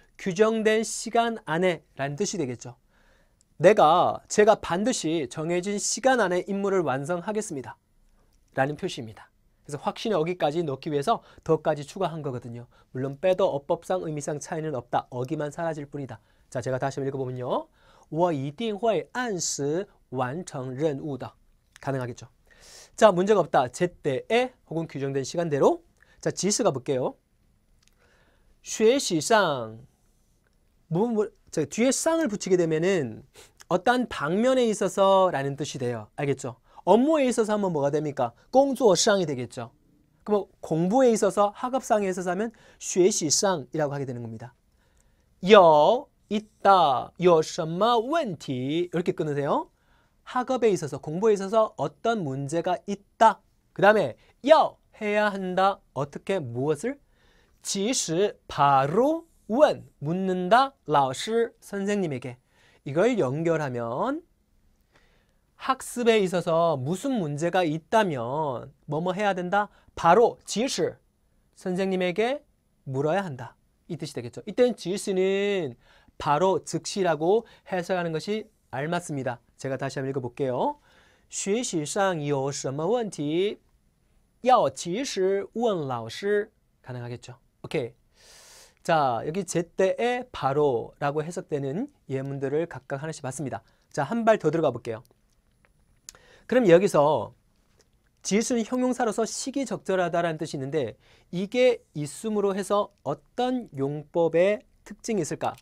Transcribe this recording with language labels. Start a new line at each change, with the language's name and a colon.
Korean: 규정된 시간 안에 라는 뜻이 되겠죠. 제가 반드시 정해진 시간 안에 임무를 완성하겠습니다. 라는 표시입니다. 그래서 확신의 어기까지 넣기 위해서 더까지 추가한 거거든요. 물론 빼도 어법상 의미상 차이는 없다. 어기만 사라질 뿐이다. 자, 제가 다시 한번 읽어보면요.
Chinese: 我一定会按时完成任务的.
Korean: 가능하겠죠. 자, 문제가 없다. 제때에 혹은 규정된 시간대로. 자, 지스 가볼게요. 学习上 뒤에 쌍을 붙이게 되면은 어떠한 방면에 있어서 라는 뜻이 돼요. 알겠죠? 업무에 있어서 하면 뭐가 됩니까? 工作上이 되겠죠. 그럼 공부에 있어서 학업상에 있어서 하면 学习上이라고 하게 되는 겁니다. 有 있다,
Chinese: 有什么问题
Korean: 이렇게 끊으세요. 학업에 있어서 공부에 있어서 어떤 문제가 있다. 그 다음에 要 해야 한다. 어떻게 무엇을? 及时 바로 问 묻는다. 老师 선생님에게. 이걸 연결하면 학습에 있어서 무슨 문제가 있다면 뭐뭐 해야 된다? 바로 及时 선생님에게 물어야 한다. 이 뜻이 되겠죠. 이때는 及时는 바로 즉시라고 해석하는 것이 알맞습니다. 제가 다시 한번 읽어볼게요.
Chinese: 学习上有什么问题要及时问老师
Korean: 가능하겠죠. 오케이. 자, 여기 제때에 바로라고 해석되는 예문들을 각각 하나씩 봤습니다. 자, 한 발 더 들어가 볼게요. 그럼 여기서 지수는 형용사로서 시기적절하다라는 뜻이 있는데 이게 있음으로 해서 어떤 용법의 특징이 있을까?